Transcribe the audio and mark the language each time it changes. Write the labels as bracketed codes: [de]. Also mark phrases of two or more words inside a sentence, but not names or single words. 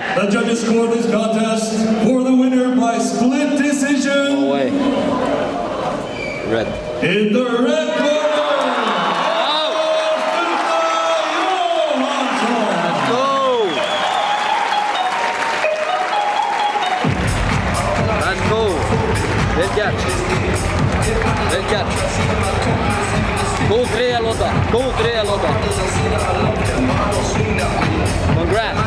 [en] The judges scored this contest for the winner by split decision. No way. Red. In the red corner, Let's go! Let's go! [is] Vel gert. Vel gert. Góð þriðja lota. [en] Congrats.